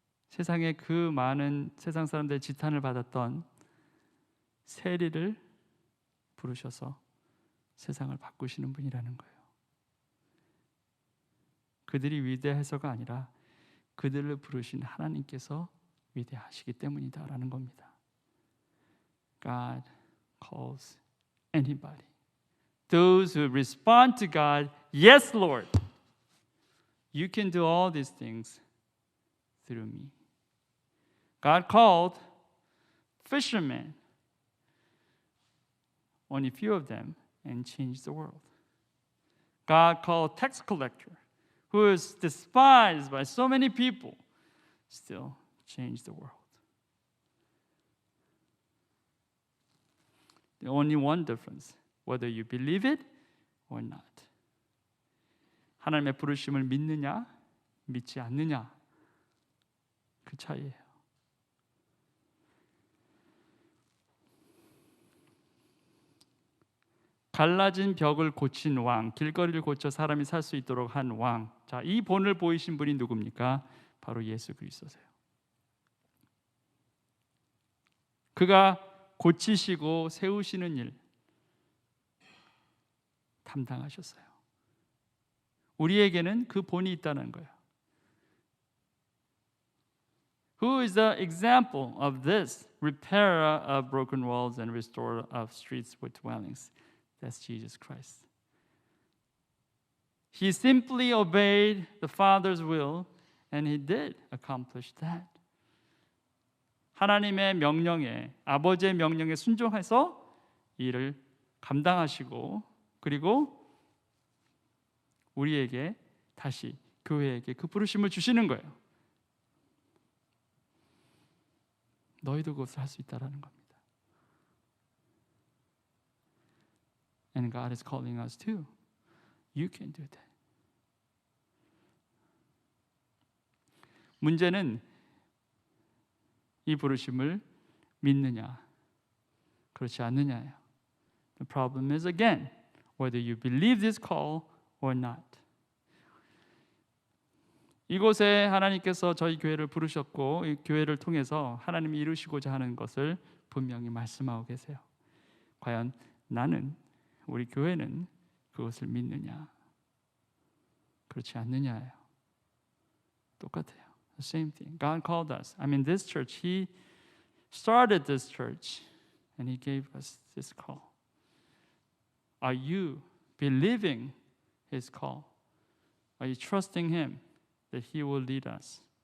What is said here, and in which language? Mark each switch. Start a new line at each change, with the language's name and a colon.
Korean: 세상에 그 많은 세상 사람들의 지탄을 받았던 세리를 부르셔서 세상을 바꾸시는 분이라는 거예요. 그들이 위대해서가 아니라 그들을 부르신 하나님께서 위대하시기 때문이다라는 겁니다.
English: God calls anybody. Those who respond to God, yes, Lord, you can do all these things through me. God called fishermen, only few of them, and changed the world. God called tax collector, who is despised by so many people, still changed the world. The only one difference, whether you believe it or not.
Korean: 하나님의 부르심을 믿느냐, 믿지 않느냐, 그 차이예요. 갈라진 벽을 고친 왕, 길거리를 고쳐 사람이 살 수 있도록 한 왕. 자, 이 본을 보이신 분이 누굽니까? 바로 예수 그리스도세요. 그가 고치시고 세우시는 일 담당하셨어요. 우리에게는 그 본이 있다는 거예요.
English: Who is the example of this repairer of broken walls and restorer of streets with dwellings? That's Jesus Christ. He simply obeyed the Father's will and he did accomplish that.
Korean: 하나님의 명령에, 아버지의 명령에 순종해서 이를 감당하시고 그리고 우리에게 다시 교회에게 그 부르심을 주시는 거예요. 너희도 그것을 할 수 있다라는 겁니다.
English: And God is calling us too. You can do that.
Korean: 문제는 이 부르심을 믿느냐, 그렇지 않느냐예요.
English: The problem is again whether you believe this call or not.
Korean: 이곳에 하나님께서 저희 교회를 부르셨고 이 교회를 통해서 하나님이 이루시고자 하는 것을 분명히 말씀하고 계세요. 과연 나는, 우리 교회는 그것을 믿느냐, 그렇지 않느냐예요. 똑같아요.
English: The same thing. God called us. I mean, this church, He started this church and He gave us this call. Are you believing His call? Are you trusting Him that He will lead us?